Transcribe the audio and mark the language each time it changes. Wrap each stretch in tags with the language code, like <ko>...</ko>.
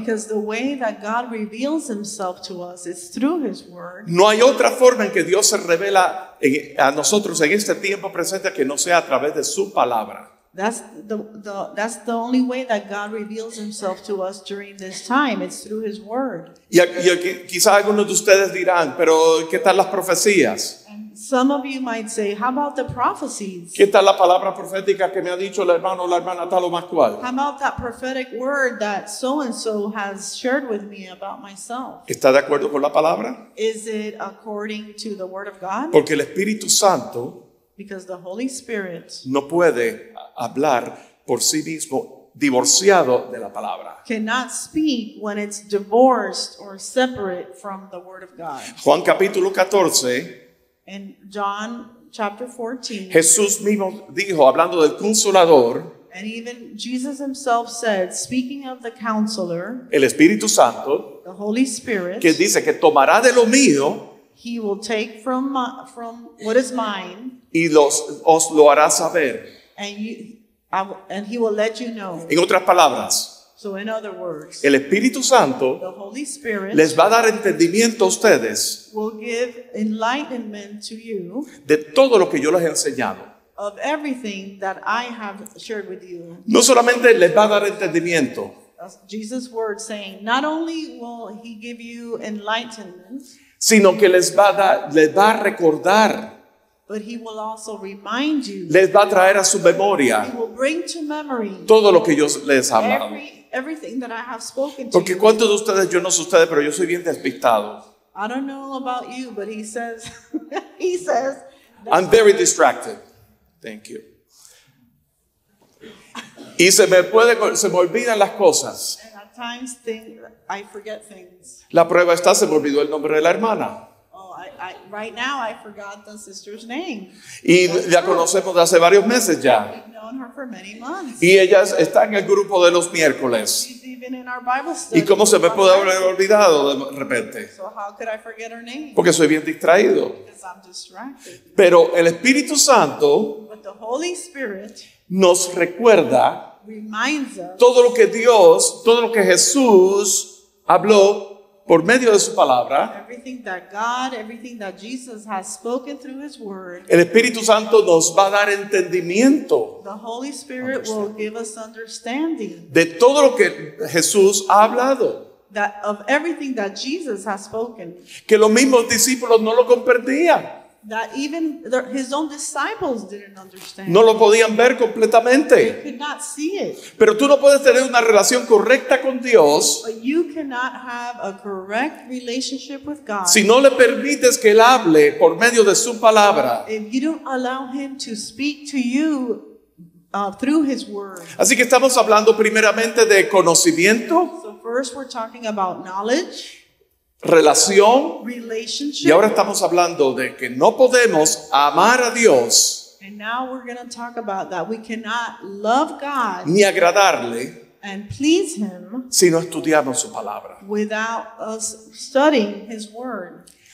<en>because the way that God reveals Himself to us is through His Word.</en> <es>No hay otra forma en que Dios se revela a nosotros en este tiempo presente que no sea a través de su palabra.</es> <en>That's the only way that God reveals Himself to us during this time. It's through His Word.</en> <es>Y quizás algunos de ustedes dirán, pero ¿qué tal las profecías?</es> <en>And some of you might say, how about the prophecies?</en> <es>¿Qué tal la palabra profética que me ha dicho el hermano o la hermana tal o más cual?</es> <en>How about that prophetic word that so-and-so has shared with me about myself?</en> <es>¿Está de acuerdo con la palabra?</es> <en>Is it according to the Word of God?</en> <es>Porque el Espíritu Santo</es> <en>Because the Holy Spirit</en> <es>no puede hablar por sí mismo divorciado de la palabra.</es> <en>cannot speak when it's divorced or separate from the word of God.</en> <es>Juan capítulo 14,</es> <en>In John chapter 14,</en> <es>Jesús mismo dijo, hablando del Consolador,</es> <en>and even Jesus himself said, speaking of the Counselor,</en> <es>el Espíritu Santo,</es> <en>the Holy Spirit,</en> <es>que dice que tomará de lo mío</es> <en>he will take from what is mine,</en> <es>y os lo hará saber.</es> <en>and he will let you know.</en> <es>En otras palabras,</es> <en>So in other words,</en> <es>el Espíritu Santo</es> <en>the Holy Spirit</en> <es>les va a dar entendimiento a ustedes</es> <en>will give enlightenment to you</en> <es>de todo lo que yo les he enseñado.</es> <en>of everything that I have shared with you.</en> <es>No solamente les va a dar entendimiento,</es> <en>That's Jesus' word saying, not only will he give you enlightenment,</en> <es>sino que les va a recordar,</es> <en>but he will also remind you.</en> <es>les va a traer a su</es> <en>He</en> <es>memoria</es> <en>will bring to memory</en> <es>todo lo que yo les he hablado.</es> <en>everything that I have spoken to</en> <es>Porque</es> <en>you.</en> <es>cuántos de ustedes, yo no sé ustedes, pero yo soy bien despistado.</es> <en>I don't know about you, but he says, he says, I'm very distracted. Thank you.</en> <es>Y se me olvidan las cosas.</es> <en>and at times I forget things.</en> <es>La prueba está, se me olvidó el nombre de la hermana.</es> <en>Oh, right now I forgot the sister's name.</en> <es>Y la conocemos de hace varios meses ya.</es> <en>We've known her for many months.</en> <es>Y ella está en el grupo de los miércoles.</es> <en>She's even in our Bible study.</en> <es>¿Y cómo se me puede haber olvidado de repente?</es> <en>So how could I forget her name?</en> <es>Porque soy bien distraído.</es> <en>Because I'm distracted.</en> <es>Pero el Espíritu Santo</es> <en>But the Holy Spirit</en> <es>nos recuerda</es> <en>reminds us</en> <es>todo lo que Dios, todo lo que Jesús habló por medio de su palabra.</es> <en>everything that God, everything that Jesus has spoken through his word.</en> <es>El Espíritu Santo nos va a dar entendimiento</es> <en>The Holy Spirit will give us understanding</en> <es>de todo lo que Jesús ha hablado.</es> <en>that of everything that Jesus has spoken,</en> <es>Que los mismos discípulos no lo comprendían.</es> <en>that even his own disciples didn't understand.</en> <es>No lo podían ver</es> <en>They</en> <es>completamente.</es> <en>could not see it.</en> <es>Pero tú no puedes tener una relación correcta con Dios</es> <en>But you cannot have a correct relationship with God</en> <es>si no le permites que Él hable por medio de su palabra.</es> <en>if you don't allow him to speak to you through his word.</en> <es>Así que estamos hablando primeramente de conocimiento,</es> <en>So first we're talking about knowledge,</en> <es>relación,</es> <en>relationship,</en> <es>y ahora estamos hablando de que no podemos amar a Dios</es> <en>and now we're going to talk about that we cannot love God</en> <es>ni agradarle</es> <en>and please him</en> <es>si no estudiamos su palabra.</es> <en>without us studying his word.</en>